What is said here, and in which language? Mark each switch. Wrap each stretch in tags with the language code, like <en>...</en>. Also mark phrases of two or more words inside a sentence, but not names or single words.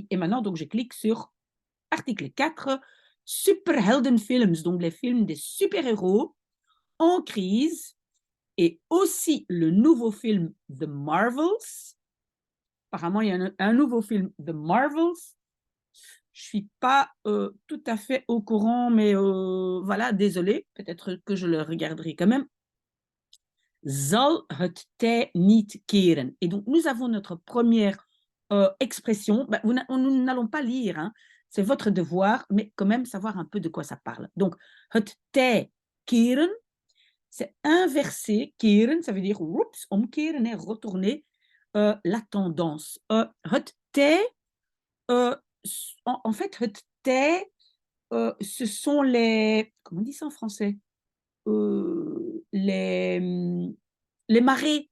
<fr>Et maintenant, donc, je clique sur article 4, Superheldenfilms, donc les films des super-héros en crise, et aussi le nouveau film The Marvels. Apparemment, il y a un nouveau film The Marvels. Je ne suis pas tout à fait au courant, mais voilà, désolé, peut-être que je le regarderai quand même.</fr> <nl>Zal het tij niet keren.</nl> <fr>Et donc, nous avons notre première expression. Nous n'allons pas lire, hein. C'est votre devoir, mais quand même savoir un peu de quoi ça parle. Donc,</fr> <nl>het tij keren,</nl> <fr>c'est inverser. Keren, ça veut dire oups, omkeren, hein, retourner la tendance.</fr> <nl>Het tij,</nl> <fr>en fait,</fr> <nl>het tij,</nl> <fr>ce sont les. Comment on dit ça en français? Les marées.</fr>